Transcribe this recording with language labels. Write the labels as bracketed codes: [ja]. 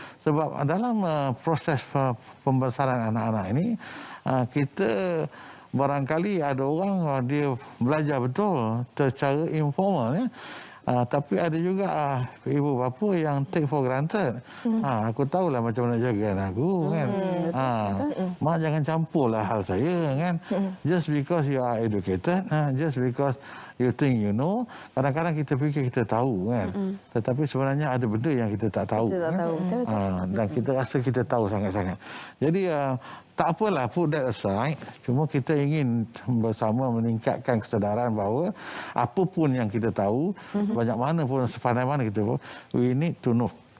[ms] Sebab dalam proses pembesaran anak-anak ini kita barangkali ada orang dia belajar betul secara informal tapi ada juga ibu bapa yang [en] take for granted. [ms] Aku tahulah macam mana jaga anak aku kan. Mak jangan campurlah hal saya kan. [en] Just because you are educated, just because you think you know, [ms] kadang-kadang kita fikir kita tahu kan. Tetapi sebenarnya ada benda yang kita tak tahu. Kita tak tahu. Dan kita rasa kita tahu sangat-sangat. Jadi tak apalah, [en] put that aside. [ms] Cuma kita ingin bersama meningkatkan kesedaran bahawa apapun yang kita tahu, banyak mana pun, sepandai mana kita pun, [en] we need to know.